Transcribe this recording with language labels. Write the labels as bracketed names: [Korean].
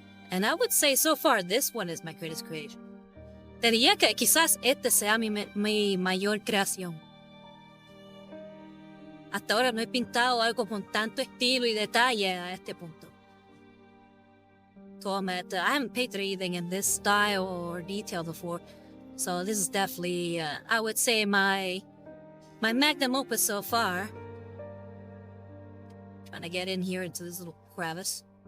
[English] And I would say so far, this one is my greatest creation. [Spanish] Te diría que quizás este sea mi mayor creación. Hasta ahora no he pintado algo con tanto estilo y detalle a este punto. [English] So I haven't painted anything in this style or detail before. So this is definitely, I would say, my magnum opus so far. Trying to get in here into this little crevice.